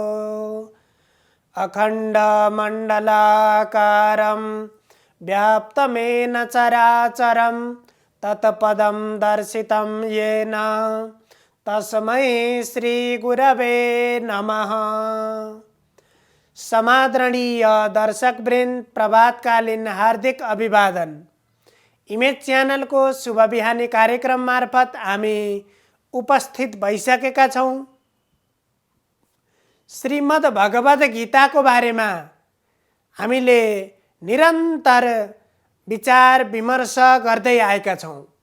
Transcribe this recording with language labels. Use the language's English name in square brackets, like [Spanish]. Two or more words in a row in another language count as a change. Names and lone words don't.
[Sanskrit] अखण्डमण्डलाकारं व्याप्तमेन चराचरं तत्पदं दर्शितं येन तस्मै श्रीगुरवे नमः। [Nepali] समादरणीय दर्शकवृन्द, प्रभातकालीन हार्दिक अभिवादन। इमेज च्यानल को शुभ बिहानी कार्यक्रम मार्फत हामी उपस्थित भइसकेका छौं। श्रीमद् भगवद गीता को बारेमा हामीले निरन्तर विचार विमर्श गर्दै आएका छौं।